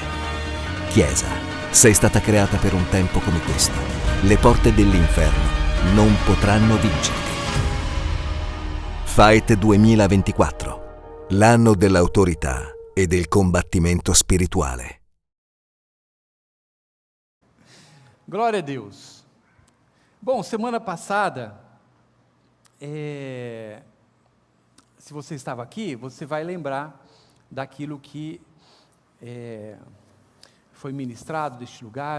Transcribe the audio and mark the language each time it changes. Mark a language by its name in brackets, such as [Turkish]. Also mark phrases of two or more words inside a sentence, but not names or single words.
[Italian] Chiesa, sei stata creata per un tempo come questo. Le porte dell'inferno non potranno vincerti. Fight 2024, l'anno dell'autorità e del combattimento spirituale. [Portuguese] Glória a Deus. Bom, semana passada, se você estava aqui, você vai lembrar daquilo que foi ministrado deste lugar.